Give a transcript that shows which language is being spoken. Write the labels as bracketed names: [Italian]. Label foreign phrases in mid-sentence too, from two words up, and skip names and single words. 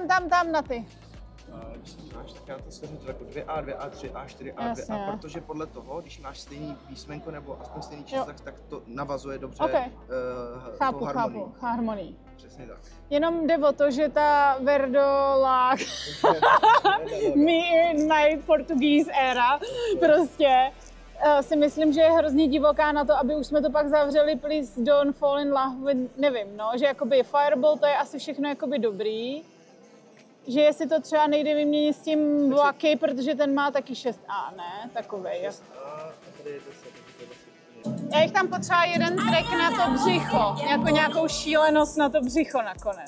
[Czech] tam na ty. Když se máš, tak já to složím to jako 2A, 2A, 3A, 4A, Jasně. 2A, protože podle toho, když máš stejný písmenko nebo aspoň stejný číslo, tak to navazuje dobře Chápu, harmonii. Přesně tak. Jenom jde o to, že ta verdolák [English] me in my Portuguese era [Czech] prostě si myslím, že je hrozně divoká na to, aby už jsme to pak zavřeli, [English] please don't fall in love with, [Czech] nevím, no, že jakoby Fireball to je asi všechno jakoby dobrý, že jestli to třeba nejde vyměnit s tím vlaky, protože ten má taky 6A, ne? Takovej. 6A a tady je 10. Já jich tam potřeba jeden track na to břicho, jako nějakou šílenost na to břicho nakonec.